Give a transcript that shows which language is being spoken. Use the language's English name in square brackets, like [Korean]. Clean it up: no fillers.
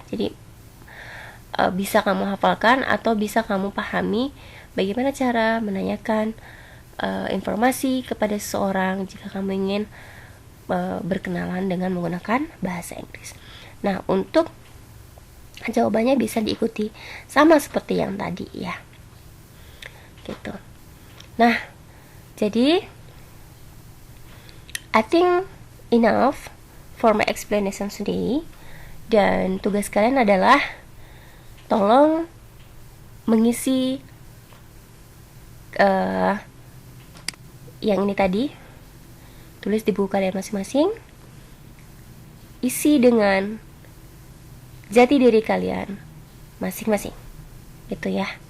[Indonesian] Jadi, bisa kamu hafalkan atau bisa kamu pahami bagaimana cara menanyakan informasi kepada seseorang jika kamu ingin berkenalan dengan menggunakan bahasa Inggris. Nah, untuk jawabannya bisa diikuti sama seperti yang tadi ya. Gitu. Nah, jadi [English] I think enough for my explanation today. [Indonesian] Dan tugas kalian adalah tolong mengisi yang ini tadi, tulis di buku kalian masing-masing, isi dengan jati diri kalian masing-masing, gitu ya.